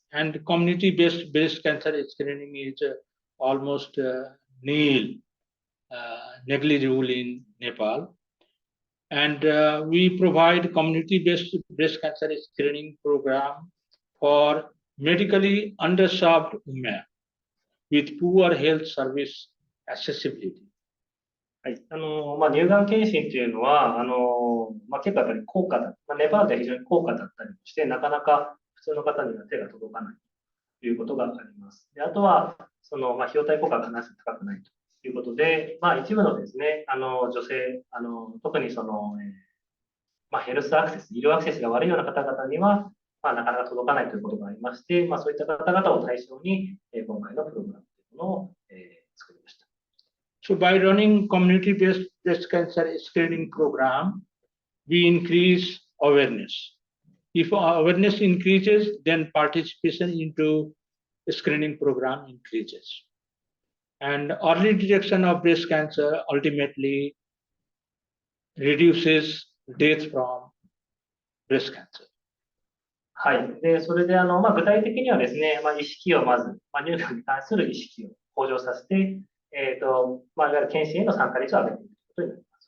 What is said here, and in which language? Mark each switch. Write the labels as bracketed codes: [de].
[en] And community-based breast cancer screening is almost nil, negligible in Nepal. And we provide community-based breast cancer screening program for medically underserved women with poor health service accessibility. [ja] はい。乳がん検診というのは、結構やっぱり高価だ。ネパールでは非常に高価だったりして、なかなか普通の方には手が届かないということがあります。であとは、費用対効果が必ず高くないということで、一部のですね、女性、特にヘルスアクセス、医療アクセスが悪いような方々には、なかなか届かないということがありまして、そういった方々を対象に、今回のプログラムというものを、作りました。 [en] So by running community-based breast cancer screening program, we increase awareness. If awareness increases, then participation into the screening program increases. And early detection of breast cancer ultimately reduces death from breast cancer. [ja] はい。で、それで、具体的にはですね、意識をまず、乳がんに関する意識を向上させて、いわゆる検診への参加率を上げていくことになります。